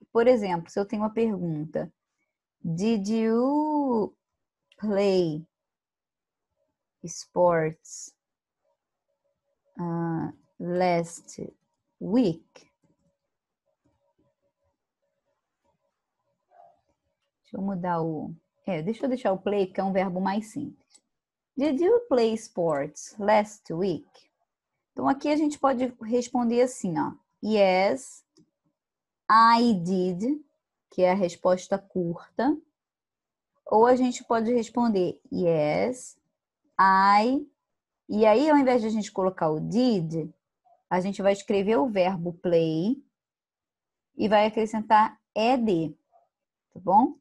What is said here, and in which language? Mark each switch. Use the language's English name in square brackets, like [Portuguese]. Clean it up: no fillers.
[Portuguese] Por exemplo, se eu tenho uma pergunta, [English] did you play sports last week? [Portuguese] Deixa eu mudar o... deixa eu deixar o play, porque é um verbo mais simples. [English] Did you play sports last week? [Portuguese] Então, aqui a gente pode responder assim, ó. [English] Yes, I did, [Portuguese] que é a resposta curta. Ou a gente pode responder [English] yes, I. [Portuguese] E aí, ao invés de a gente colocar o did, a gente vai escrever o verbo play e vai acrescentar ed, tá bom?